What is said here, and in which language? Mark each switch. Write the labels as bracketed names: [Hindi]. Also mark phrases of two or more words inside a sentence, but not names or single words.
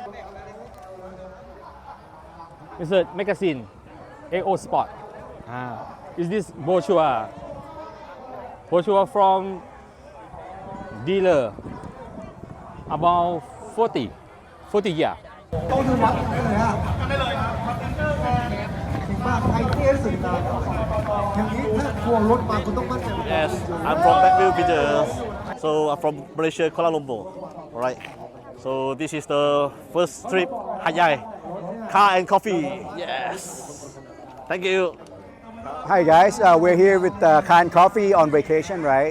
[English] It's a magazine, AO Sport. Is this brochure? Brochure from dealer, about 40 years. [Chinese] 都是完整的呀 [Thai] ถึงมากไทยเท่สุดนะอย่างนี้ถ้าพวงรถมาคุณต้องมั่นใจ [English] Yes, I'm from Backview Pictures. So I'm from Malaysia, Kuala Lumpur. Alright. So this is the first trip, Hayai. Car and coffee. Yes. Thank you. Hi guys, we're here with Car and Coffee on vacation, right?